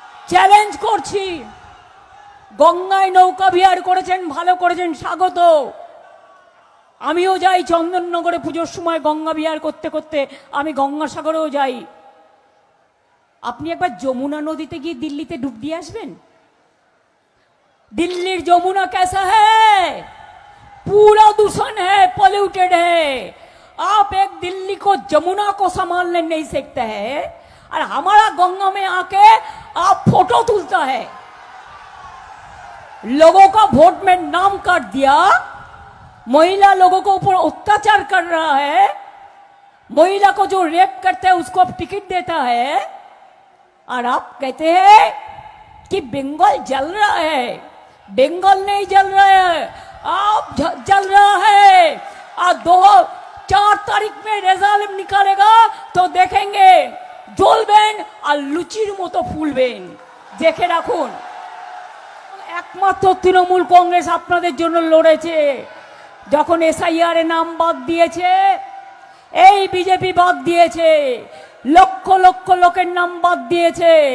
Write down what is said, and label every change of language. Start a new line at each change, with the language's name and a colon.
Bangla: Challenge করছি, গঙ্গায় নৌকা বিহার করেছেন, ভালো করেছেন, স্বাগত। আমিও যাই চন্দননগরে পুজোর সময় গঙ্গা বিহার করতে করতে, আমি গঙ্গাসাগরেও যাই। আপনি একবার যমুনা নদীতে গিয়ে দিল্লিতে ডুব দিয়ে আসবেন।
Hindi: दिल्ली जमुना कैसा है? पूरा दूषण है, पॉल्यूटेड है। आप एक दिल्ली को जमुना को संभालने नहीं सकते हैं और हमारा गंगा में आके आप फोटो तुलता है। लोगों का वोट में नाम काट दिया, महिला लोगों को ऊपर अत्याचार कर रहा है, महिला को जो रेप करता है उसको टिकट देता है, और आप कहते हैं कि बंगाल जल रहा है। बंगाल नहीं जल रहा है, आप जल रहा है। और 4 तारीख में रिजल्ट निकालेगा तो देखेंगे
Bangla: জ্বলবেন আর লুচির মতো ফুলবেন, দেখে রাখুন। একমাত্র তৃণমূল কংগ্রেস আপনাদের জন্য লড়েছে। যখন এসআইআর এর নাম বাদ দিয়েছে, এই বিজেপি বাদ দিয়েছে, লক্ষ লক্ষ লোকের নাম বাদ দিয়েছে।